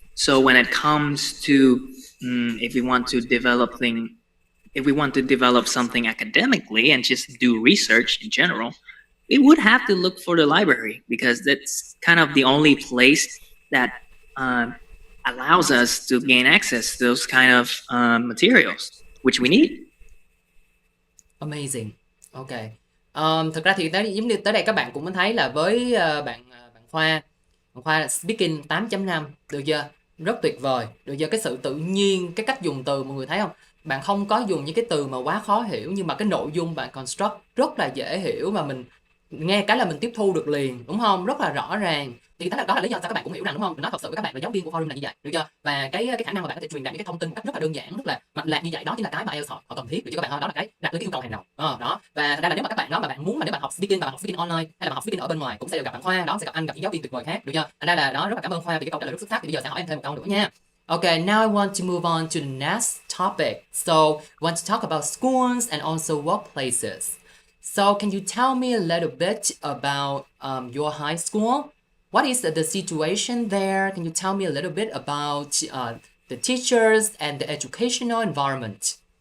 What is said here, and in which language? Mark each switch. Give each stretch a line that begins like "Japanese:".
English: So when it comes to if we want to develop something academically and just do research in general, we would have to look for the library because that's kind of the only place that uh, allows us to gain access to those kind of materials, which we need. Amazing. Ok.
Vietnamese: Thực ra thì giống như tới đây các bạn cũng mới thấy là với bạn Khoa là speaking 8.5, được chưa? Rất tuyệt vời, được chưa? Cái sự tự nhiên, cái cách dùng từ mọi người thấy không? Bạn không có dùng những cái từ mà quá khó hiểu nhưng mà cái nội dung bạn construct rất là dễ hiểu và mình nghe cái là mình tiếp thu được liền, đúng không? Rất là rõ ràng. Thì đó là lý do sao các bạn cũng hiểu rằng, đúng không? Mình nói thật sự với các bạn là giáo viên của forum là như vậy, được chưa? Và cái khả năng mà bạn có thể truyền đạt những cái thông tin một cách rất là đơn giản, rất là mạch lạc như vậy, đó chính là cái mà IELTS họ cần thiết, được chưa các bạn? Đó là cái đặt lên cái yêu cầu hàng đầu. Đó. Và thật ra là nếu mà các bạn đó mà bạn muốn mà nếu bạn học speaking và bạn học speaking online hay là bạn học speaking ở bên ngoài cũng sẽ được gặp bạn Khoa, đó sẽ gặp anh, gặp những giáo viên tuyệt vời khác, được chưa? Thành ra là đó, rất là cảm ơn Khoa vì cái câu trả lời rất xuất sắc. Thì bây giờ sẽ hỏi em thêm một câu nữa nha.
English: Okay, now I want to move on to the next topic. So, we want to talk about schools and also workplaces. So, can you tell me a little bit about your high school? What is the situation there? Can you tell me a little bit about the teachers and the educational environment?